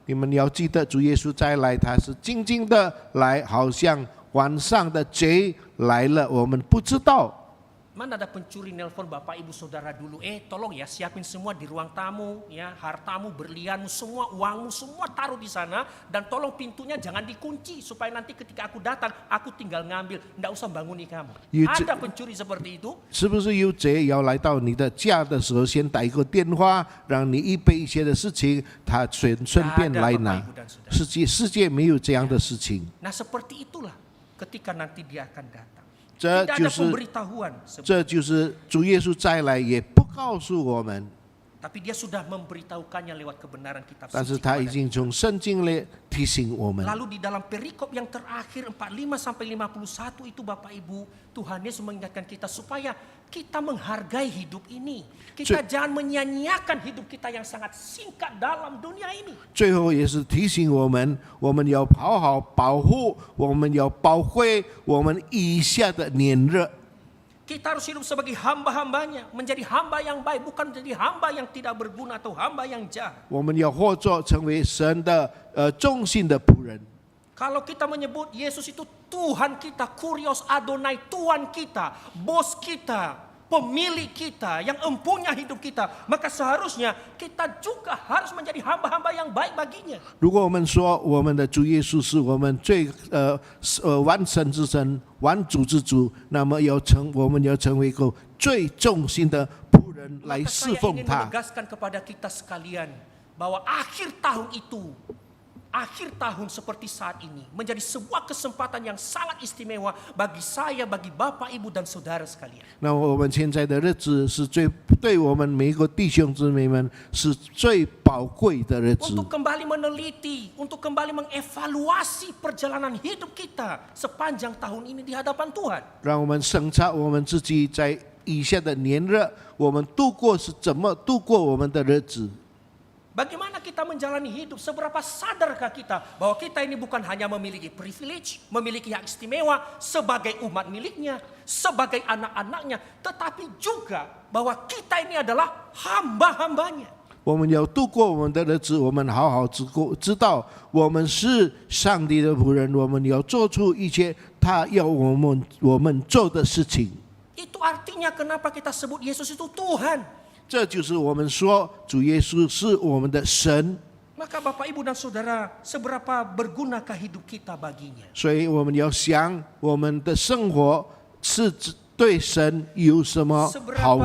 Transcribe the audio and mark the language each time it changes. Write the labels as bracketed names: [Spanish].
[Chinese] 你们要记得，主耶稣再来，他是静静的来，好像晚上的贼来了，我们不知道。 [Indonesian] Mana ada pencuri nelpon Bapak Ibu Saudara dulu, tolong ya siapin semua di ruang tamu, ya hartamu, berlianmu, semua uangmu, semua taruh di sana dan tolong pintunya jangan dikunci supaya nanti ketika aku datang aku tinggal ngambil, nggak usah banguni kamu. Ada pencuri seperti itu. [Chinese] 是不是有贼要来到你的家的时候，先打一个电话，让你预备一些的事情，他顺便来拿？世界没有这样的事情。 [Indonesian] Nah seperti itulah ketika nanti dia akan datang. [Chinese] 这 [Indonesian] Tidak [Chinese] 就 [Indonesian] ada [Chinese] 是 [Indonesian] pemberitahuan. [Chinese] 这就是主耶稣再来也不告诉我们， [Indonesian] Tapi dia sudah memberitahukannya lewat kebenaran kitab [Chinese] 但是 [Indonesian] suci [Chinese] 他已 [Indonesian] kepada [Chinese] 经从圣经里提醒我们。 [Indonesian] Lalu di dalam perikop yang terakhir 45 sampai 51 itu Bapak Ibu, Tuhan Yesus mengingatkan kita supaya kita menghargai hidup ini. Kita jangan menyia-nyiakan hidup kita yang sangat singkat dalam dunia ini. [Chinese] 最后也是提醒我们，我们要好好保护，我们要保卫我们以下的年日。 [Indonesian] Kita harus hidup sebagai hamba-hambanya, menjadi hamba yang baik, bukan menjadi hamba yang tidak berguna atau hamba yang jahat. [Chinese] 我们要活着成为神的忠心的仆人。 [Indonesian] Kalau kita menyebut Yesus itu Tuhan kita, Kurios Adonai, Tuhan kita, bos kita, pemilik kita, yang empunya hidup kita, maka seharusnya kita juga harus menjadi hamba-hamba yang baik baginya. [Chinese] 如果我们说我们的主耶稣是我们最完神之神、完主之主，那么我们要成为一个最忠心的仆人来 [Indonesian] Maka [Chinese] 侍 [Indonesian] saya [Chinese] 奉 [Indonesian] ingin [Chinese] 他。 [Indonesian] menegaskan kepada kita sekalian bahwa akhir tahun itu, akhir tahun seperti saat ini menjadi sebuah kesempatan yang sangat istimewa bagi saya, bagi Bapak, Ibu dan Saudara sekalian. [Chinese] 那我们现在的日子是对我们每一个弟兄姊妹们是最宝贵的日子。 [Indonesian] Untuk kembali meneliti, untuk kembali mengevaluasi perjalanan hidup kita sepanjang tahun ini di hadapan Tuhan. [Chinese] 让我们审查我们自己在以下的年日，我们是怎么度过我们的日子。 [Indonesian] Bagaimana kita menjalani hidup? Seberapa sadarkah kita bahwa kita ini bukan hanya memiliki privilege, memiliki hak istimewa sebagai umat miliknya, sebagai anak-anaknya, tetapi juga bahwa kita ini adalah hamba-hambanya. [Chinese] 我们要度过我们的日子，我们好好知道我们是上帝的仆人，我们要做出一切他要我们做的事情。 [Indonesian] Itu artinya kenapa kita sebut Yesus itu Tuhan. [Chinese] 这就是我们说主耶稣是我们的神。 [Indonesian] Maka Bapak, Ibu dan Saudara, seberapa bergunakah hidup kita baginya? [Chinese] 所以我们要想我们的生活是对神有什么好